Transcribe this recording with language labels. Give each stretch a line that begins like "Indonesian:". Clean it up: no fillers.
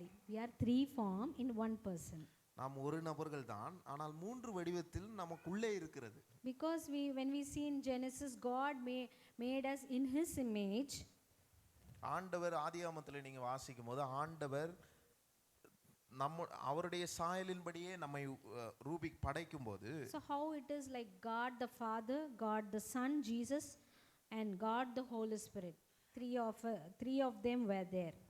English: We are three form in one person.
Tamil: நாம் ஒரு நபர்கள் தான், ஆனால் மூன்று வடிவத்தில் நமக்குள்ளே இருக்கிறது.
English: Because when we see in Genesis, God made us in his image.
Tamil: ஆண்டவர் ஆதியாகமத்தில் நீங்க வாசிக்கும் போது ஆண்டவர் அவருடைய சாயலின்படியே நம்மை படைக்கும் போது,
English: so how it is like God the Father, God the Son Jesus and God the Holy Spirit, three of them were there.